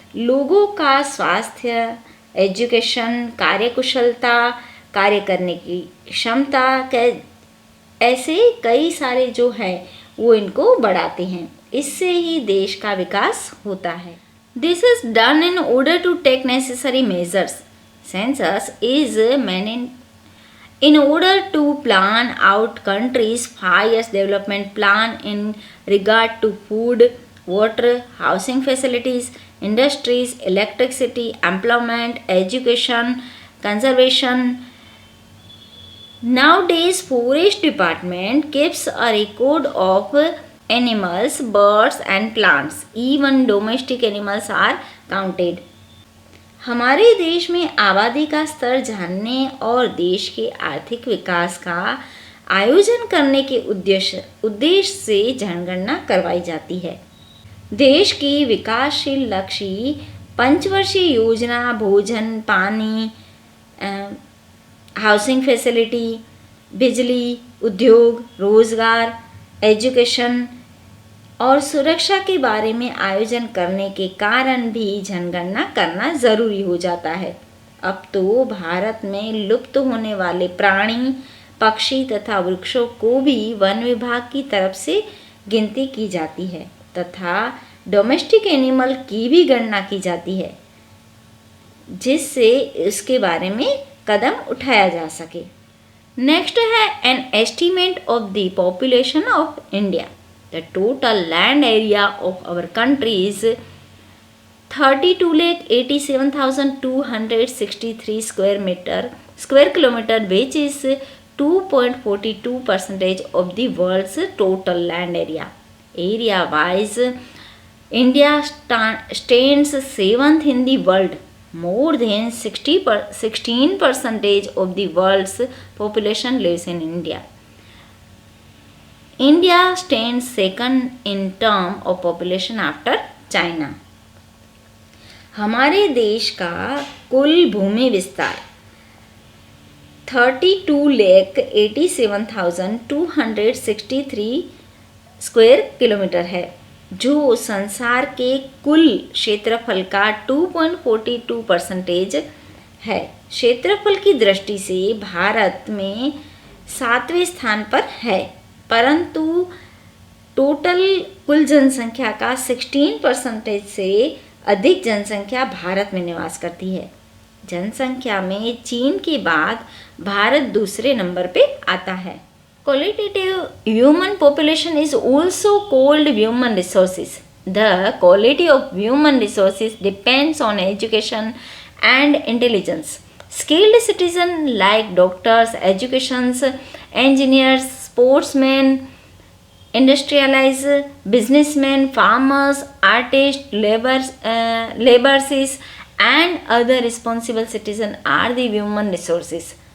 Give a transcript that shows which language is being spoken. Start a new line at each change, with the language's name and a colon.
Hindi: लोगों का स्वास्थ्य, एजुकेशन, कार्यकुशलता, कार्य करने की क्षमता, ऐसे कई सारे जो है वो इनको बढ़ाते हैं। इससे ही देश का विकास होता है।
English: This is done in order to take necessary measures. Census is meant in order to plan out country's 5 years development plan in regard to food, water, housing facilities, industries, electricity, employment, education, conservation. Nowadays, Forest Department keeps a record of animals, birds and plants. Even domestic animals are counted.
Hindi: हमारे देश में आबादी का स्तर जानने और देश के आर्थिक विकास का आयोजन करने के उद्देश्य से जनगणना करवाई जाती है। देश की विकासशील लक्ष्य पंचवर्षीय योजना भोजन, पानी, हाउसिंग फैसिलिटी, बिजली, उद्योग, रोजगार, एजुकेशन और सुरक्षा के बारे में आयोजन करने के कारण भी जनगणना करना ज़रूरी हो जाता है। अब तो भारत में लुप्त होने वाले प्राणी, पक्षी तथा वृक्षों को भी वन विभाग की तरफ से गिनती की जाती है तथा डोमेस्टिक एनिमल की भी गणना की जाती है, जिससे इसके बारे में कदम उठाया जा सके। नेक्स्ट है N estimate of the population of India. The total land area of our country is 32,87,263 square kilometer, which is 2.42% of the world's total land area. Area wise, India stands 7th in the world. More than 16% of the world's population lives in India. India stands second in terms of population after China. हमारे देश का कुल भूमि विस्तार 32,87,263 square kilometre है, जो संसार के कुल क्षेत्रफल का 2.42% है। क्षेत्रफल की दृष्टि से भारत में 7वें स्थान पर है, परंतु टोटल कुल जनसंख्या का 16% से अधिक जनसंख्या भारत में निवास करती है। जनसंख्या में चीन के बाद भारत दूसरे नंबर पे आता है।
English: Qualitative human population is also called human resources. The quality of human resources depends on education and intelligence. Skilled citizens like doctors, educations, engineers, sportsmen, industrialized businessmen, farmers, artists, laborers, and other responsible citizens are the human resources.